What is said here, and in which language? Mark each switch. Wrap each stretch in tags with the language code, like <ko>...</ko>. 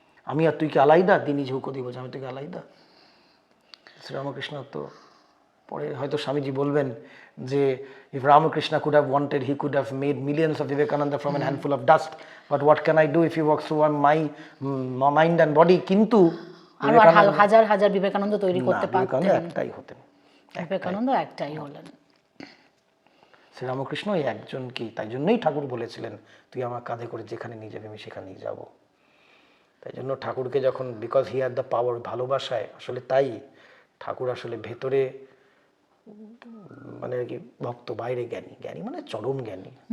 <bn>আমি আর তুই কি আলাইদা, তিনি ঝুঁকো দিয়ে বলছে আমি তুই কি আলাইদা। শ্রীরামকৃষ্ণ তো পরে হয়তো স্বামীজি বলবেন যে</bn> <en>if Ramakrishna could have wanted, he could have made millions of Vivekananda from a handful of dust, but what can I do if he walks through my mind and body?</en> <bn>কিন্তু হাজার হাজার বিবেকানন্দ তৈরি করতে পারতেন, একটাই হতেন, বিবেকানন্দ একটাই হলেন। শ্রীরামকৃষ্ণ একজন কি, তাই জন্যই ঠাকুর বলেছিলেন তুই আমার কাঁধে করে যেখানে নিয়ে যাবে আমি সেখানেই যাব। তাই জন্য ঠাকুরকে যখন,</bn> <en>because he had the power,</en> <bn>ভালোবাসায় আসলে তাই ঠাকুর আসলে ভেতরে মানে আর কি ভক্ত, বাইরে জ্ঞানী মানে চরম জ্ঞানী।</bn>